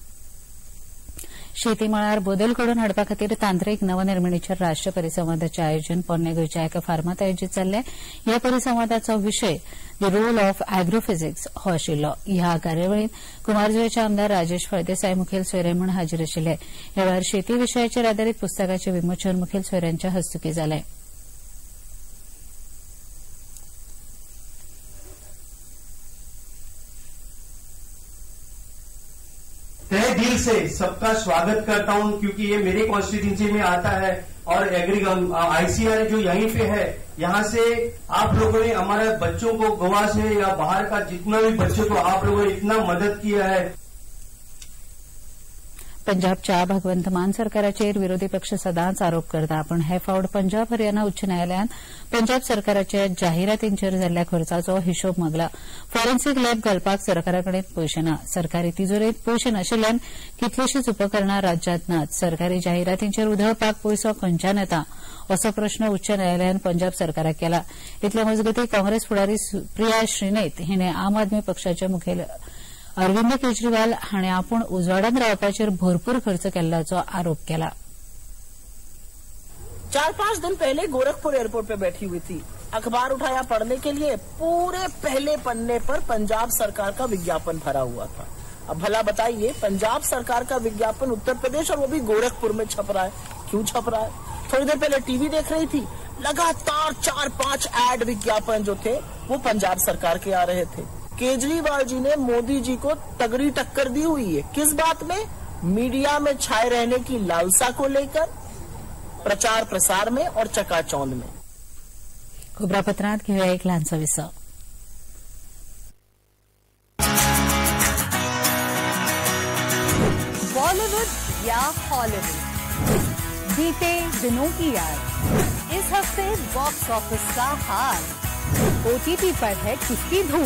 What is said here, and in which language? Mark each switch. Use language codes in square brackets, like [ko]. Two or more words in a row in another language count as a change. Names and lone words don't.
[kok] शेती मळार बदल घडोवन हाडपा खातीर तांत्रीक नवनिर्मिणीच्या राष्ट्रीय परिसंवादाचें आयोजन पोरणे गोंयच्या एका फार्मात आयोजीत जाल्ले. ह्या परिसंवादाचो विशय द रोल ऑफ एग्रोफिजिक्स हो आशिल्लो. ह्या कार्यावळींत कुमारजुंवेचे आमदार राजेश फळदेसाय मुखेल सोयरे म्हूण हाजीर आशिल्ले. ह्या वेळार शेती विशयाचेर आदारीत पुस्तकाचें विमोचन मुखेल सोयऱ्यांच्या हस्तुकीं जालें. [hi] तहे दिल से सबका स्वागत करता हूं क्योंकि ये मेरे कॉन्स्टिट्यूंसी में आता है और आईसीआर जो यहीं पे है, यहाँ से आप लोगों ने हमारे बच्चों को गोवा से या बाहर का जितना भी बच्चों को आप लोगों ने इतना मदद किया है. [kok] पंजाबच्या भगवंत मान सरकाराचेर विरोधी पक्ष सदांच आरोप करता. पण हे फावट पंजाब हरियाणा उच्च न्यायालयान पंजाब सरकाराच्या जाहिरातींचेर जाल्ल्या खर्चाचो हिशोब मागला. [en] forensic lab [kok] घालपाक सरकाराकडेन पयशे ना. सरकारी तिजोरेंत पयशे नाशिल्ल्यान कितलीशीच उपकरणां राज्यांत नात. सरकारी जाहिरातींचेर उधळपाक पयसो खंयच्यान येता असो प्रस्न उच्च न्यायालयान पंजाब सरकाराक केला. इतले मजगतीं काँग्रेस फुडारी प्रिया श्रीनाथ हिणे आम आदमी पक्षाचे मुखेल अरविंद केजरीवाल हाणे आपूण उजवाडांत रावपाचेर भरपूर खर्च केल्ल्याचो आरोप केला. [hi] 4-5 दिन पहले गोरखपुर एयरपोर्ट पे बैठी हुई थी. अखबार उठाया पढ़ने के लिए. पूरे पहले पन्ने पर पंजाब सरकार का विज्ञापन भरा हुआ था. अब भला बताइए, पंजाब सरकार का विज्ञापन उत्तर प्रदेश और वो भी गोरखपुर में छप रहा है. क्यों छप रहा है? थोड़ी देर पहले टीवी देख रही थी, लगातार 4-5 एड विज्ञापन जो थे वो पंजाब सरकार के आ रहे थे. केजरीवाल जी ने मोदी जी को तगड़ी टक्कर दी हुई है. किस बात में? मीडिया में छाए रहने की लालसा को लेकर, प्रचार प्रसार में और चकाचौंध में. [kok] खबरापत्रांत घेऊया एक ल्हानसो विसो. [hi] बॉलीवुड या हॉलीवुड, बीते दिनों की याद. इस हफ्ते [en] box office [hi] का हाल. ओटीटी पर है किसकी धूम.